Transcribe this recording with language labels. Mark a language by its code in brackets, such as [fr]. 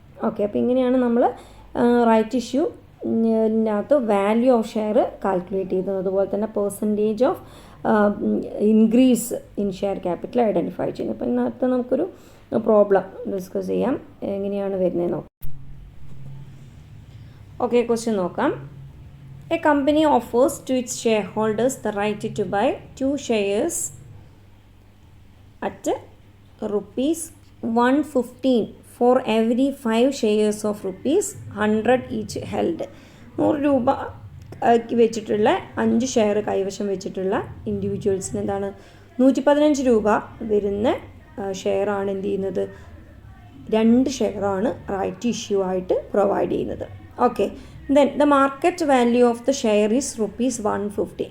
[ml] Okay, അപ്പോൾ ഇങ്ങനെയാണ് നമ്മൾ right ഇഷ്യൂനകത്ത് value of share calculate ചെയ്തത്. അതുപോലെ തന്നെ percentage of increase in share capital identify ചെയ്യുന്നത്. അപ്പോൾ ഇതിനകത്ത് നമുക്കൊരു പ്രോബ്ലം ഡിസ്കസ് ചെയ്യാം, എങ്ങനെയാണ് വരുന്നത് നോക്കാം. ഓക്കെ, ക്വസ്റ്റ്യൻ നോക്കാം. [en] A company offers to its shareholders the right to buy 2 shares at rupees 115 for every 5 shares of rupees 100 each held. [ml] 100 രൂപ വെച്ചിട്ടുള്ള 5 ഷെയർ കൈവശം വെച്ചിട്ടുള്ള ഇൻഡിവിജ്വൽസിന് എന്താണ് 115 രൂപ വരുന്ന ഷെയറാണ് എന്ത് ചെയ്യുന്നത്, 2 ഷെയറാണ് റൈറ്റ് ഇഷ്യൂ ആയിട്ട് പ്രൊവൈഡ് ചെയ്യുന്നത്. Okay, [en] Then the market value of the share is ₹150.